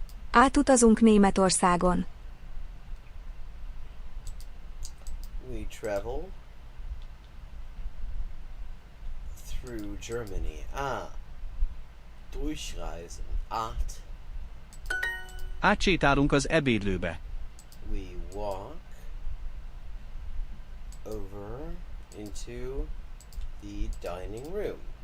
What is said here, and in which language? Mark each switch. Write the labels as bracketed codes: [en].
[hu] Átutazunk Németországon. [en] We travel through Germany. [de] Durchreisen. [hu] Átsétálunk az ebédlőbe. [en] We walk over into the dining room.